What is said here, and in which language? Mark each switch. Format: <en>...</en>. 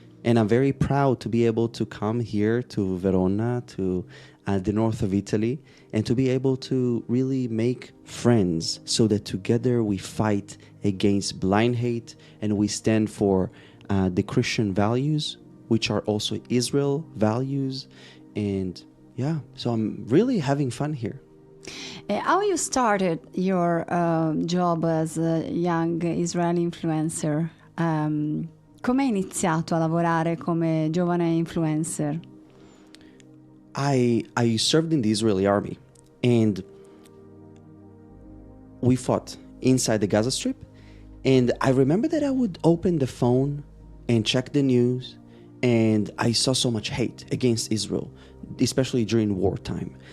<en>And I'm very proud to be able to come here to Verona, to the north of Italy, and to be able to really make friends so that together we fight against blind hate and we stand for the Christian values, which are also Israel values. And yeah, so I'm really having fun here. How you started your job as a young Israeli influencer?</en> <it>Come hai iniziato a lavorare come giovane influencer?</it> <en>I served in the Israeli army, and we fought inside the Gaza Strip. And I remember that I would open the phone and check the news, and I saw so much hate against Israel, especially during wartime.</en>